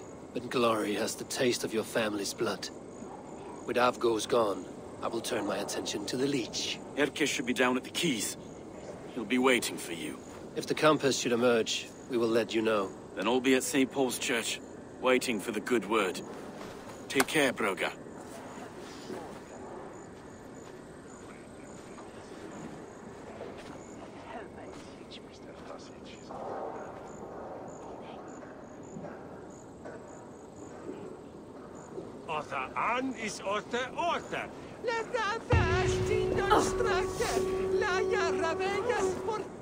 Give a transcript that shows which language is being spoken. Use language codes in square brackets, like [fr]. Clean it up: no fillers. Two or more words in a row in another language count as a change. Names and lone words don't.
[en] But glory has the taste of your family's blood. With Avgo's gone, I will turn my attention to the leech. Erke should be down at the quays. He'll be waiting for you. If the compass should emerge, we will let you know. Then I'll be at St. Paul's Church, waiting for the good word. Take care, Broga. Orta an is orta orta. La ravash din stracke. La yarravegas por...